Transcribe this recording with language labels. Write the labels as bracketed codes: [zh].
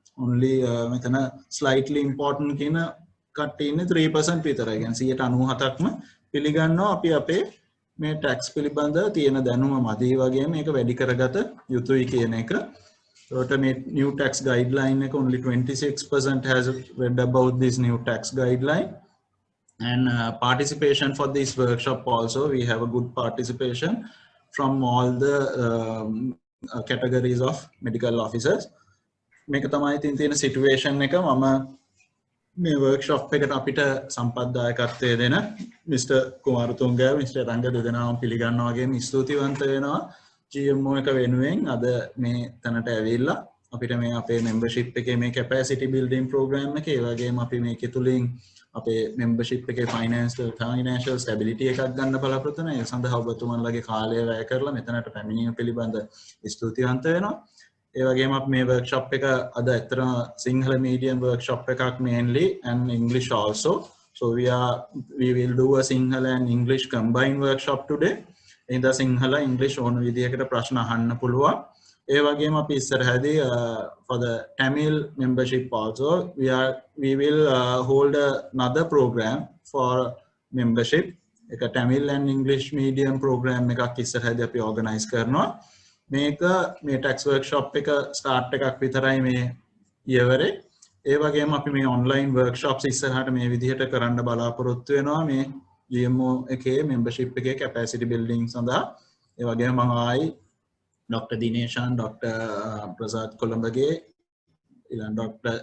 [si] Only මෙතන slightly important කියන කට්ටිය ඉන්නේ 3% විතරයි. කියන්නේ 97%ක්ම පිළිගන්නවා අපි අපේ මේ tax පිළිබඳ තියෙන දැනුම මදි වගේම මේක වැඩි කරගත යුතුයි කියන එක. ඒකට මේ [en] new tax guideline [si] එක [en] only 26% has read about this new tax guideline. And participation for this workshop also, we have a good participation from all the categories of medical officers. [si] මේක තමයි තියෙන situation එක. මම මේ workshop එකට අපිට සම්පත්දායකත්වය දෙන Mr. කුමාරතුංග Mr. රංග දෙදෙනාම පිළිගන්නවා වගේම ස්තුතිවන්ත වෙනවා GMO එක වෙනුවෙන් අද මේ තැනට ඇවිල්ලා අපිට මේ අපේ membership එකේ මේ capacity building program එකේ ඒ වගේම අපි මේකේ තුලින් අපේ membership එකේ financial stability එකක් ගන්න බලාපොරොත්තු වෙනවා. ඒ සඳහා ඔබතුමන්ලගේ කාලය වැය කරලා මෙතනට පැමිණීම පිළිබඳ ස්තුතිවන්ත වෙනවා. ඒ වගේම අපි මේ workshop එක අද ඇත්තටම සිංහල medium workshop එකක් [en] mainly and English also. So we will do a Sinhala and English combined workshop today. In the Sinhala English [si] ඕන විදිහකට ප්‍රශ්න අහන්න පුළුවන්. ඒ වගේම අපි ඉස්සරහදී [en] for the Tamil membership also we will hold another program for membership [si] එක [en] Tamil and English medium program [si] එකක් ඉස්සරහදී අපි organize කරනවා. මේක මේ tax workshop එක start එකක් විතරයි මේ ඊවරේ. ඒ වගේම අපි මේ online workshops ඉස්සරහට මේ විදිහට කරන්න බලාපොරොත්තු වෙනවා මේ GMO එකේ membership එකේ capacity building සඳහා. ඒ වගේම මම ආයි Dr. Dineshan, Dr. Prasad Kolambage, Dr.